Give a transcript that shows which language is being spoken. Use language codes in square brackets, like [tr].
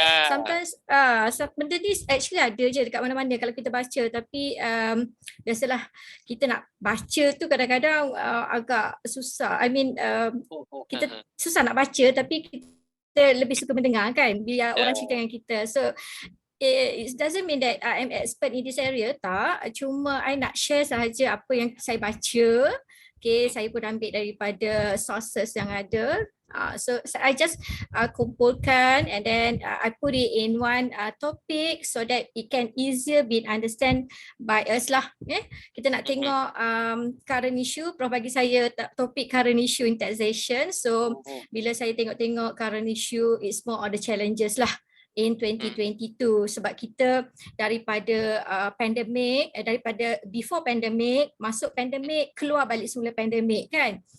[ms] Sometimes benda ni actually ada je dekat mana-mana kalau kita baca, tapi biasalah kita nak baca tu kadang-kadang agak susah. [en] I mean [ms] kita susah nak baca, tapi kita lebih suka mendengar kan, biar orang cerita dengan kita. [en] So it doesn't mean that I'm expert in this area, [ms] tak. Cuma I nak share sahaja apa yang saya baca. Okay, saya pun ambil daripada sources yang ada. [en] So I just [ms] kumpulkan [en] and then I put it in one topic so that it can easier be understand by us lah. [ms] Kita nak tengok current issue. Prof bagi saya topik [en] current issue in taxation. [ms] So bila saya tengok current issue, [en] it's more on the challenges [ms] lah in 2022 sebab kita daripada pandemik, daripada [en] before pandemic, [ms] masuk pandemik, keluar balik semula pandemik kan.